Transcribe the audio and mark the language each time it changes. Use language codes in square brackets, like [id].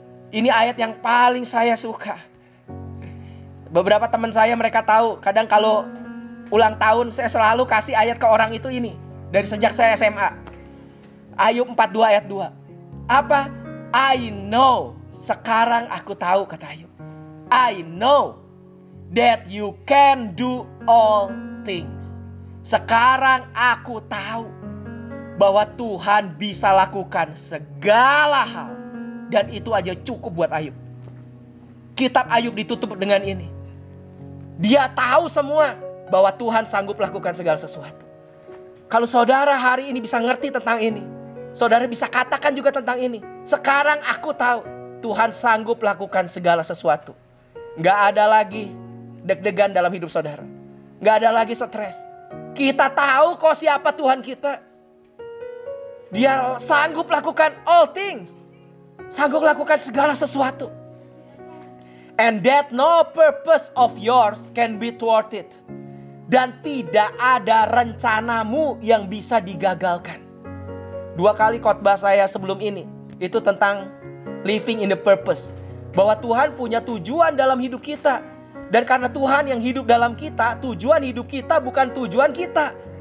[id] Ini ayat yang paling saya suka. Beberapa teman saya mereka tahu, kadang kalau ulang tahun saya selalu kasih ayat ke orang itu ini. Dari sejak saya SMA. Ayub 42 ayat 2. Apa? [en] I know. [id] Sekarang aku tahu, kata Ayub. [en] I know that you can do all things. [id] Sekarang aku tahu bahwa Tuhan bisa lakukan segala hal. Dan itu aja cukup buat Ayub. Kitab Ayub ditutup dengan ini. Dia tahu semua bahwa Tuhan sanggup lakukan segala sesuatu. Kalau saudara hari ini bisa ngerti tentang ini, saudara bisa katakan juga tentang ini. Sekarang aku tahu Tuhan sanggup lakukan segala sesuatu. Gak ada lagi deg-degan dalam hidup saudara. Gak ada lagi stres. Kita tahu kok siapa Tuhan kita. Dia sanggup lakukan [en] all things. [id] Sanggup lakukan segala sesuatu. [en] And that no purpose of yours can be thwarted. [id] Dan tidak ada rencanamu yang bisa digagalkan. 2 kali khotbah saya sebelum ini itu tentang [en] living in the purpose. [id] Bahwa Tuhan punya tujuan dalam hidup kita. Dan karena Tuhan yang hidup dalam kita, tujuan hidup kita bukan tujuan kita.